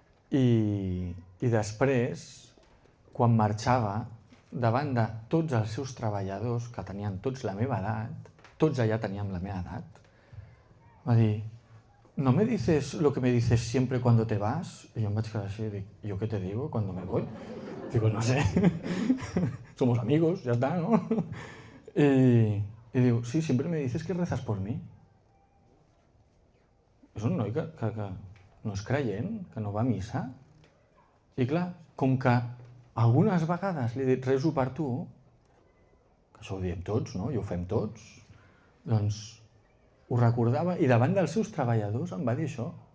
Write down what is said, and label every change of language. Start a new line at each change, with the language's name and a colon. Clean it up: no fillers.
Catalan: I després, quan marxava, davant de tots els seus treballadors, que tenien tots la meva edat, tots allà teníem la meva edat, va dir,
Spanish: ¿no me dices lo que me dices siempre cuando te vas?
Catalan: I jo em vaig quedar així i dic,
Spanish: ¿yo qué te digo cuando me voy? Digo, no sé, somos amigos, ya está, ¿no? Y diu, sí, siempre me dices que rezas por mí.
Catalan: És un noi que no és creient, que no va a missa. I clar, com que algunes vegades li he dit rezo per tu, que això ho diem tots, no? I ho fem tots, doncs ho recordava i davant dels seus treballadors em va dir això.